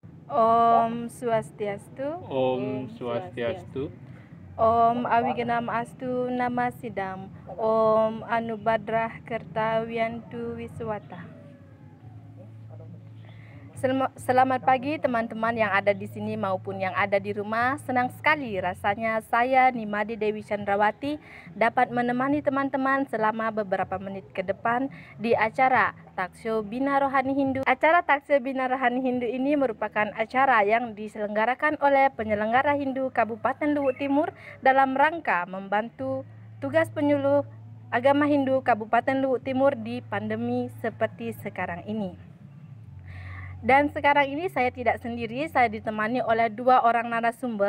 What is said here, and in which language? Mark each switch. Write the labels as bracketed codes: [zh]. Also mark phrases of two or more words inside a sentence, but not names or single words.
[sa] Om Swastiastu. Om Swastiastu. Om Awigenam Astu Namasidam. Om Anubadrah Kertawiantu Wiswata. [id] Selamat pagi teman-teman yang ada di sini maupun yang ada di rumah. Senang sekali rasanya saya Nimade Dewi Chandrawati dapat menemani teman-teman selama beberapa menit ke depan di acara Talkshow Bina Rohani Hindu. Acara Talkshow Bina Rohani Hindu ini merupakan acara yang diselenggarakan oleh penyelenggara Hindu Kabupaten Luwu Timur dalam rangka membantu tugas penyuluh agama Hindu Kabupaten Luwu Timur di pandemi seperti sekarang ini. Dan sekarang ini saya tidak sendiri, saya ditemani oleh dua orang narasumber.